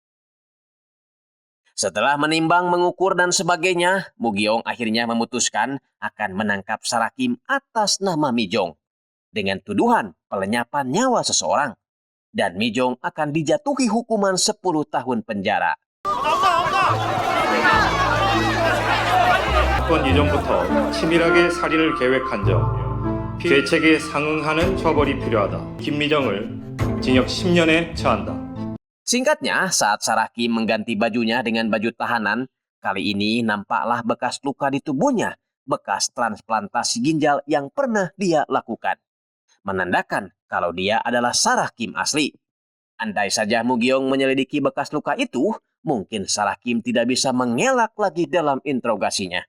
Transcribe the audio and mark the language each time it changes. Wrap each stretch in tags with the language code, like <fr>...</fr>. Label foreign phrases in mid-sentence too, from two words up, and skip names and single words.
<id>Setelah menimbang, mengukur, dan sebagainya, Mugyong akhirnya memutuskan akan menangkap Sarah Kim atas nama Mijong dengan tuduhan pelenyapan nyawa seseorang. Dan Mijong akan dijatuhi hukuman 10 tahun penjara.</id> <ko>사건 이전부터 치밀하게 살인을 계획한 점, 죄책에 상응하는 처벌이 필요하다. 김미정을 징역 10년에 처한다.</ko> <id>Singkatnya, saat Sarah Kim mengganti bajunya dengan baju tahanan, kali ini nampaklah bekas luka di tubuhnya, bekas transplantasi ginjal yang pernah dia lakukan. Menandakan kalau dia adalah Sarah Kim asli. Andai saja Mugyong menyelidiki bekas luka itu, mungkin Sarah Kim tidak bisa mengelak lagi dalam interogasinya.</id>